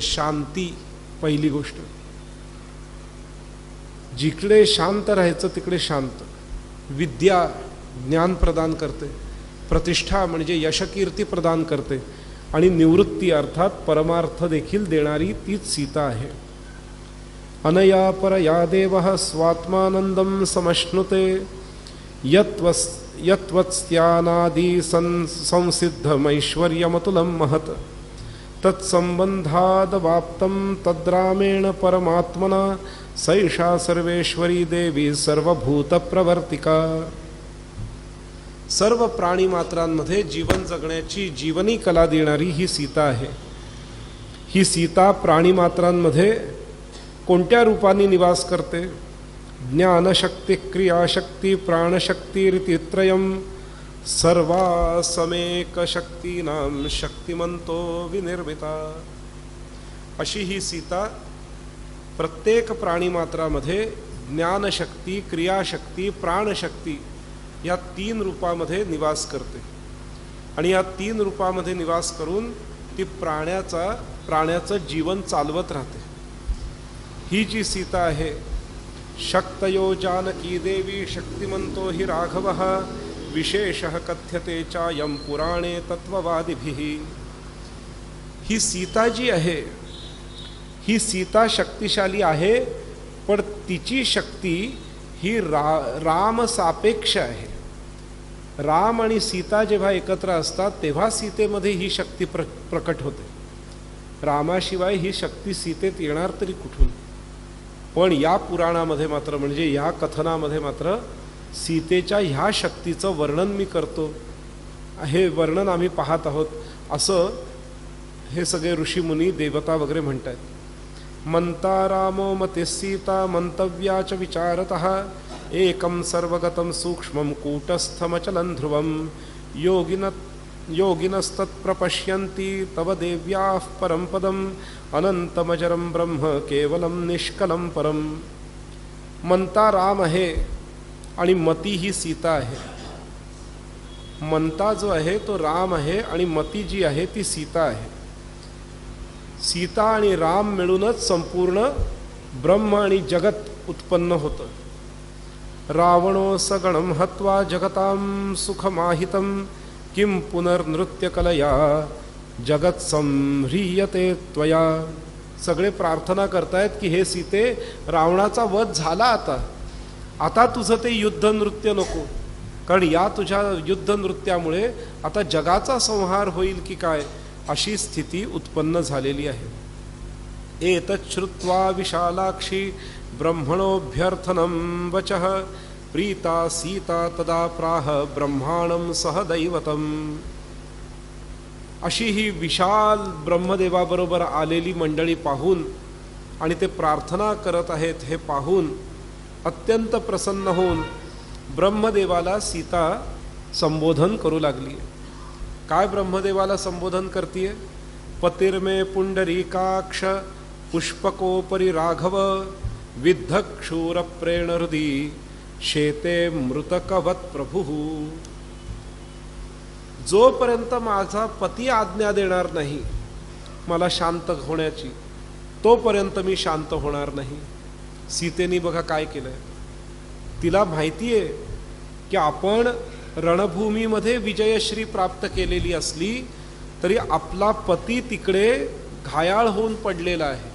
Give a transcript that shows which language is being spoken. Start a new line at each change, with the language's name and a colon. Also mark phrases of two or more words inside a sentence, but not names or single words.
Marathi: शांती पहिली गोष्ट, जिकडे शांत राहायचं तिकडे शांत. विद्या, ज्ञान प्रदान करते. प्रतिष्ठा म्हणजे यशकीर्ती प्रदान करते. आणि निवृत्ती अर्थात परमार्थ देखील देणारी तीच सीता आहे.
Sanskrit: अनया परया देवः स्वात्मानंदम समश्नुते यत्वत्स्यानादि संसिद्धमैश्वर्यमतुलं महत् तत्संबंधादवाप्तं तद्रामेण परमात्मना सैषा सर्वेश्वरी देवी सर्वभूतप्रवर्तिका.
Marathi: सर्व प्राणी मात्रांमध्ये जीवन जगण्याची जीवनी कला देणारी ही सीता आहे. ही सीता प्राणी मात्रांमध्ये कोणत्या रूपाने निवास करते?
Sanskrit: ज्ञानशक्ती, क्रियाशक्ती, प्राणशक्ती त्रयम् सर्वासमेक शक्तीनां शक्तिमंतो विनिर्मिता.
Marathi: अशी ही सीता प्रत्येक प्राणीमात्रामध्ये ज्ञानशक्ती, क्रियाशक्ती, प्राणशक्ती या 3 रूपामध्ये निवास करते. आणि या 3 रूपामध्ये निवास करून ती प्राण्याचं जीवन चालवत राहते. ही जी सीता आहे,
Sanskrit: शक्तयो जानकी देवी शक्तिमंतो हि राघवः विशेषः कथ्यते चायं पुराणे तत्ववादिभिः.
Marathi: ही सीता जी आहे, ही सीता शक्तिशाली आहे, पण तिची शक्ती ही राम सापेक्ष आहे. राम आणि सीता जेव्हा एकत्र असतात तेव्हा सीतेमध्ये ही शक्ती प्रकट होते. रामाशिवाय ही शक्ती सीतेत येणार तरी कुठून? पण या पुराणामध्ये मात्र म्हणजे या कथनामध्ये मात्र सीतेच्या ह्या शक्तीचं वर्णन मी करतो. हे वर्णन आम्ही पाहत आहोत असं हे सगळे ऋषीमुनी, देवता वगैरे म्हणतात.
Sanskrit: मंता रामो मते सीता मंतव्या च विचारतः एकं सर्वगतं सूक्ष्मं कूटस्थमचलं ध्रुवं योगिनस्तत्प्रपश्यन्ति तव देव्याः परं पदम् अनंतमजरं ब्रह्म केवलं निष्कलं परम.
Marathi: मंता राम आहे आणि मती ही सीता आहे. मंता जो आहे तो राम आहे आणि मती जी आहे ती सीता आहे. सीता आणि राम मिळूनच संपूर्ण ब्रह्म आणि जगत उत्पन्न होतं.
Sanskrit: रावणो सगणं हत्वा जगतां सुखमाहितं किं पुनर्नृत्यकलया जगत संह्रियते त्वया.
Marathi: सगळे प्रार्थना करतायत की हे सीते, रावणाचा वध झाला, आता तुझं ते युद्ध नृत्य नको, कारण या तुझ्या युद्ध नृत्यामुळे आता जगाचा संहार होईल की काय अशी स्थिती उत्पन्न झालेली आहे. एतत् श्रुत्वा विशालाक्षी ब्रह्मणोऽभ्यर्थनं वचः प्रीता सीता तदा प्राह ब्रह्माणं सह दैवतम्. अशी ही विशाल ब्रह्मदेवाबरोबर आलेली मंडळी पाहून आणि ते प्रार्थना करत आहेत हे पाहून अत्यंत प्रसन्न होऊन ब्रह्मदेवाला सीता संबोधन करू लागली. काय ब्रह्मदेवाला संबोधन करतीये?
Sanskrit: पतिर्मे पुंडरीकाक्ष पुष्पकोपरी राघव विद्धक्षूरप्रेण हृदि शेते मृतकवत प्रभु.
Marathi: जोपर्यंत माझा पती आज्ञा देणार नाही मला शांत होण्याची, तोपर्यंत मी शांत होणार नाही. सीतेने बघा काय केलंय. तिला माहिती आहे की आपण रणभूमीमध्ये विजयश्री प्राप्त केलेली असली तरी आपला पती तिकडे घायाळ होऊन पडलेला आहे.